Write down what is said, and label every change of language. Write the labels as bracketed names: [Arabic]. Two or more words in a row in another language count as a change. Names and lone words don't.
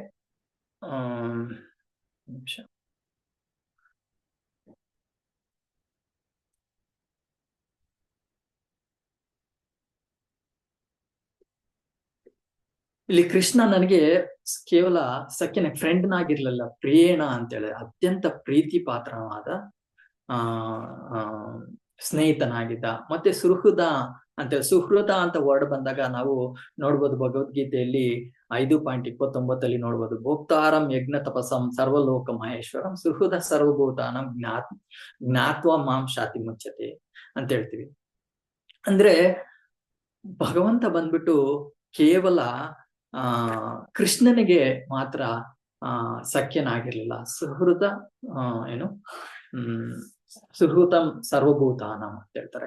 [Kannada] ನಿಮಿಷ, ಇಲ್ಲಿ ಕೃಷ್ಣ ನನಗೆ ಕೇವಲ ಸಖ್ಯನ ಫ್ರೆಂಡ್ನಾಗಿರ್ಲಿಲ್ಲ, ಪ್ರಿಯೇಣ ಅಂತೇಳಿ ಅತ್ಯಂತ ಪ್ರೀತಿ ಪಾತ್ರವಾದ ಸ್ನೇಹಿತನಾಗಿದ್ದ. ಮತ್ತೆ ಸುಹೃದ ಅಂತೇಳಿ, ಸುಹೃದ ಅಂತ ವರ್ಡ್ ಬಂದಾಗ ನಾವು ನೋಡ್ಬೋದು ಭಗವದ್ಗೀತೆಯಲ್ಲಿ 5.29 ನೋಡ್ಬೋದು, [Sanskrit] ಭೋಕ್ತಾರಂ ಯಜ್ಞ ತಪಸಂ ಸರ್ವಲೋಕ ಮಹೇಶ್ವರಂ ಸುಹೃದ ಸರ್ವಭೂತಾನಂ ಜ್ಞಾತ್ವ ಮಾಂ ಶಾತಿ ಮುಚ್ಚತೆ [Kannada] ಅಂತ ಹೇಳ್ತೀವಿ. ಅಂದ್ರೆ ಭಗವಂತ ಬಂದ್ಬಿಟ್ಟು ಕೇವಲ ಕೃಷ್ಣನಿಗೆ ಮಾತ್ರ ಸಖ್ಯನಾಗಿರ್ಲಿಲ್ಲ, [Sanskrit] ಸುಹೃದ ಸುಹೃತಂ ಸರ್ವಭೂತಾನಂ [Kannada] ಅಂತ ಹೇಳ್ತಾರೆ.